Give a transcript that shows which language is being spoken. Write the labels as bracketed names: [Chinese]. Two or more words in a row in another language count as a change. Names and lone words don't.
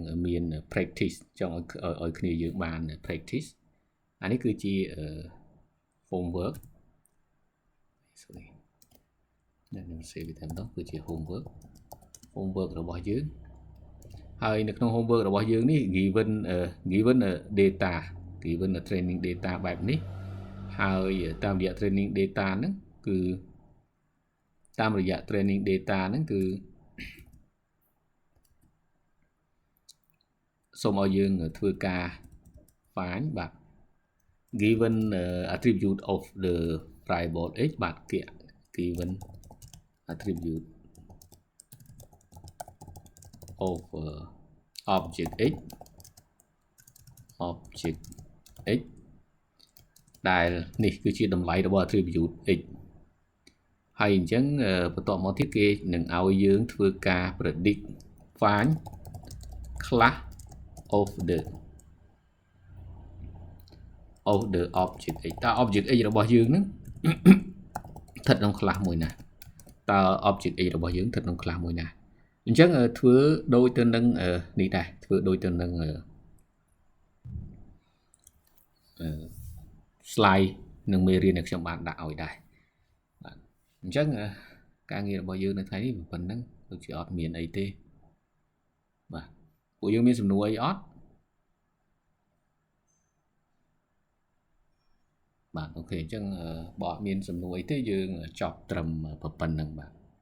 [Khmer] មាន practice ចង់ឲ្យគ្នាយើងបាន practice អានេះគឺជា homework sorry ខ្ញុំ save វាតែម្ដងគឺជា homework របស់យើងហើយនៅក្នុង homework របស់យើងនេះ [English] given data given training data [Khmer] បែបនេះហើយតាមរយៈ [English] training data [Khmer] ហ្នឹងគឺតាមរយៈ [English] training data [Khmer] ហ្នឹងគឺ សូមឲ្យយើងធ្វើការ find បាទ [English] given attribute of the variable x [Khmer] បាទ [English] given attribute of object x [Khmer] ដែលនេះគឺជាតម្លៃរបស់ [English] attribute x [Khmer] ហើយអញ្ចឹងបន្ទាប់មកទៀតគេនឹងឲ្យយើងធ្វើការ [English] predict find class of the object x [Khmer] តើ [English] object x [Khmer] របស់យើងហ្នឹងស្ថិតក្នុង class មួយណាតើ [English] object x [Khmer] របស់យើងស្ថិតក្នុង class មួយណាអញ្ចឹងធ្វើដូចទៅនឹងនេះដែរធ្វើដូចទៅនឹង slide នឹងមេរៀនដែលខ្ញុំបានដាក់ឲ្យដែរបាទអញ្ចឹងការងាររបស់យើងនៅថ្ងៃនេះប៉ុណ្ណឹងដូចជាអត់មានអីទេបាទពួកយើងមានសំណួរអីអត់បាទអូខេអញ្ចឹងបើអត់មានសំណួរអីទេយើងចប់ត្រឹមប៉ុណ្ណឹងបាទ